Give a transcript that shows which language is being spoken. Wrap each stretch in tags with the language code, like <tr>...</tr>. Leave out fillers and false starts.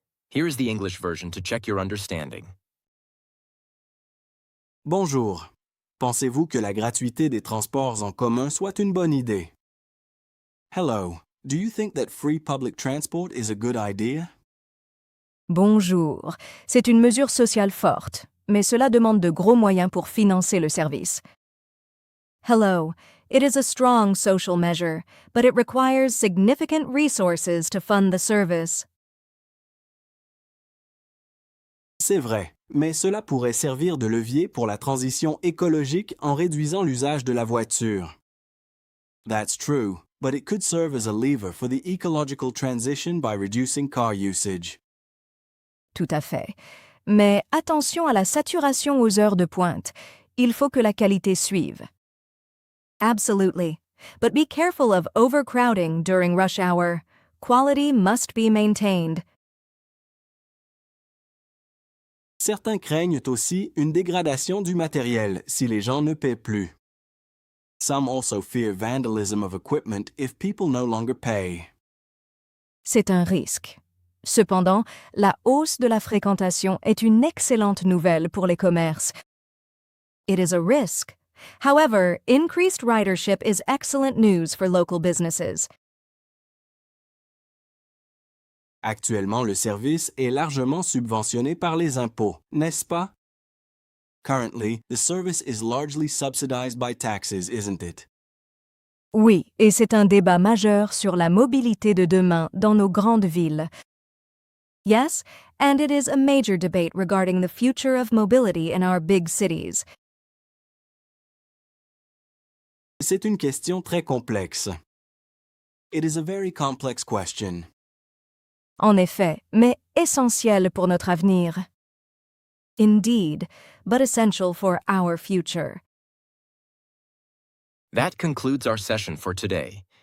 <en>Here is the English version to check your understanding.</en> <fr>Bonjour. Pensez-vous que la gratuité des transports en commun soit une bonne idée?</fr> <en>Hello. Do you think that free public transport is a good idea?</en> <fr>Bonjour. C'est une mesure sociale forte, mais cela demande de gros moyens pour financer le service.</fr> <en>Hello. It is a strong social measure, but it requires significant resources to fund the service.</en> <fr>C'est vrai, mais cela pourrait servir de levier pour la transition écologique en réduisant l'usage de la voiture.</fr> <en>That's true, but it could serve as a lever for the ecological transition by reducing car usage.</en> <fr>Tout à fait. Mais attention à la saturation aux heures de pointe. Il faut que la qualité suive.</fr> <en>Absolutely. But be careful of overcrowding during rush hour. Quality must be maintained.</en> <fr>Certains craignent aussi une dégradation du matériel si les gens ne paient plus.</fr> <en>Some also fear vandalism of equipment if people no longer pay.</en> <fr>C'est un risque. Cependant, la hausse de la fréquentation est une excellente nouvelle pour les commerces.</fr> <en>It is a risk. However, increased ridership is excellent news for local businesses.</en> <fr>Actuellement, le service est largement subventionné par les impôts, n'est-ce pas?</fr> <en>Currently, the service is largely subsidized by taxes, isn't it?</en> <fr>Oui, et c'est un débat majeur sur la mobilité de demain dans nos grandes villes.</fr> <en>Yes, and it is a major debate regarding the future of mobility in our big cities.</en> <fr>C'est une question très complexe.</fr> <en>It is a very complex question.</en> <fr>En effet, mais essentielle pour notre avenir.</fr> <en>Indeed, but essential for our future. That concludes our session for today.</en>